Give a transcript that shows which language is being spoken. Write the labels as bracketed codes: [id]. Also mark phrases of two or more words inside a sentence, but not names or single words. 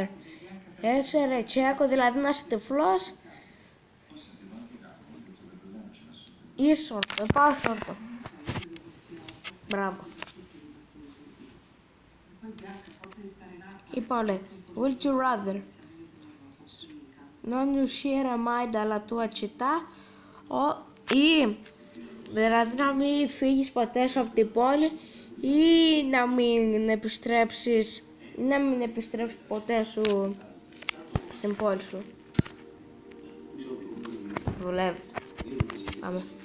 [el] Έσαι τσέκο, δηλαδή να είσαι τυφλός ή σόρτο. Πάω σόρτο. Μπράβο. Λοιπόν, λέει Would You Rather. [it] Non uscire mai dalla tua città [el] ή δηλαδή να μην φύγεις ποτέ σου από την πόλη ή να μην επιστρέψεις ποτέ σου στην πόλη σου. Δουλεύει. Πάμε.